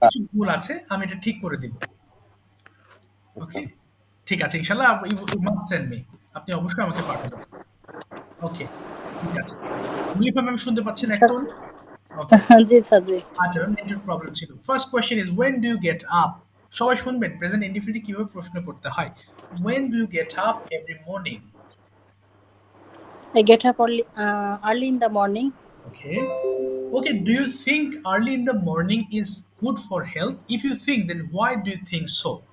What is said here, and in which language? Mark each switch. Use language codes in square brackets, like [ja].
[bn] কিছু ভুল আছে, আমি এটা ঠিক করে দিব। [en] Yes, okay, sir. [bn] ঠিক আছে, [en] ইনশাআল্লাহ you must send me. [bn] আপনি অবশ্যই আমাকে পাঠাবেন। ওকে, ঠিক আছে। মুলিফা ম্যাম শুনতে পাচ্ছেন এখন? ওকে, জি স্যার জি। আচ্ছা ম্যাম, নেটওয়ার্ক প্রবলেম ছিল। [en] First question is when do you get up? [bn] সবাই শুনবেন প্রেজেন্ট ইনডিফিনিটিভ কিভাবে প্রশ্ন করতে হয়। [en] When do you get up every morning? I get up early in the morning. Okay. Okay, do you think early in the morning is good for health? If you think, then why do you think so?